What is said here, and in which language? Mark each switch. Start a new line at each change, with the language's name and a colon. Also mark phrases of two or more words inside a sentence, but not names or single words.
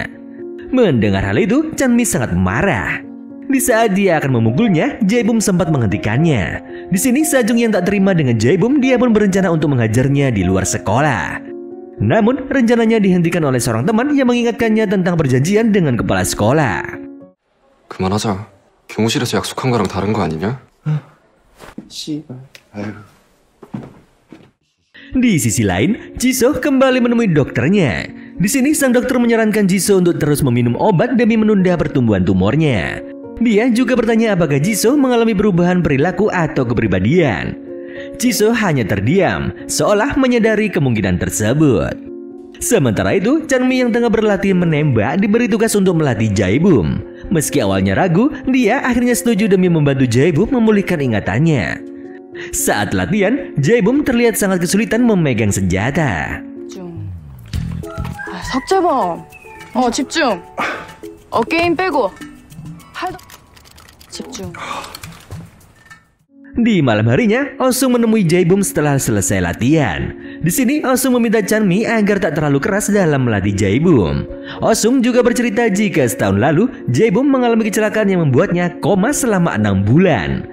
Indonesian: Mendengar hal itu, Chanmi sangat marah. Di saat dia akan memukulnya, Jae-bum sempat menghentikannya. Di sini Sajung yang tak terima dengan Jae-bum, dia pun berencana untuk menghajarnya di luar sekolah. Namun rencananya dihentikan oleh seorang teman yang mengingatkannya tentang perjanjian dengan kepala sekolah.
Korean: 그만하자. 교무실에서 약속한 거랑 다른 거 아니냐?
Indonesian: Di sisi lain, Jisoo kembali menemui dokternya. Di sini sang dokter menyarankan Jisoo untuk terus meminum obat demi menunda pertumbuhan tumornya. Dia juga bertanya apakah Jisoo mengalami perubahan perilaku atau kepribadian. Jisoo hanya terdiam, seolah menyadari kemungkinan tersebut. Sementara itu, Chanmi yang tengah berlatih menembak diberi tugas untuk melatih Jae-bum. Meski awalnya ragu, dia akhirnya setuju demi membantu Jae-bum memulihkan ingatannya. Saat latihan, Jae-bum terlihat sangat kesulitan memegang senjata.
Korean: 석재범, 집중. 게임 빼고. 집중.
Indonesian: Di malam harinya, Oh-sung menemui Jae-bum setelah selesai latihan. Di sini, Oh-sung meminta Chanmi agar tak terlalu keras dalam melatih Jae-bum. Oh-sung juga bercerita jika setahun lalu, Jae-bum mengalami kecelakaan yang membuatnya koma selama 6 bulan.